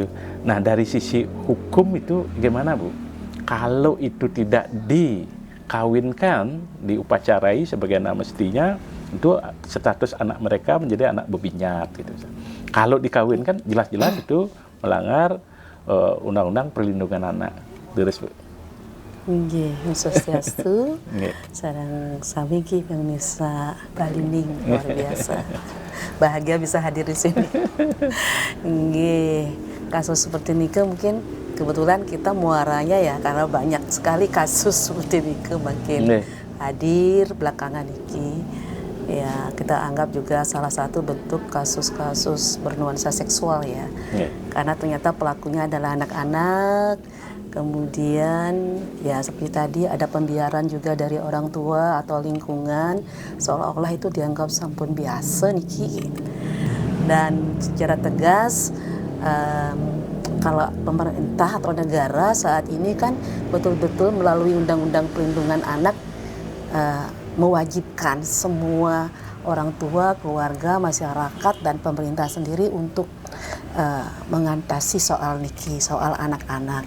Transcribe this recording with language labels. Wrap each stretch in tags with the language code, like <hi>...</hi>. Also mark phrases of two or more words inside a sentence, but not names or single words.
<id>Nah dari sisi hukum itu gimana Bu? Kalau itu tidak dikawinkan, diupacarai sebagaimana mestinya, itu status anak mereka menjadi anak bebinyat gitu. Kalau dikawinkan jelas-jelas itu melanggar Undang-Undang Perlindungan Anak. Terus Bu.</id> <ban>Nggih, Swastiastu. Nggih. Sareng sami ki pemirsa Balining</ban> <id>luar biasa. Bahagia bisa hadir di sini. Nggih, kasus seperti Nike mungkin kebetulan kita muaranya ya karena banyak sekali kasus seperti Nike makin Nggih. hadir belakangan iki. Ya, kita anggap juga salah satu bentuk kasus-kasus bernuansa seksual ya. Nggih. Karena ternyata pelakunya adalah anak-anak. Kemudian ya seperti tadi ada pembiaran juga dari orang tua atau lingkungan seolah-olah itu dianggap</id> <ban>sampun biasa niki.</ban> <id>Dan secara tegas kalau pemerintah atau negara saat ini kan betul-betul melalui Undang-Undang Perlindungan Anak mewajibkan semua orang tua, keluarga, masyarakat dan pemerintah sendiri untuk mengatasi soal niki, soal anak-anak.</id>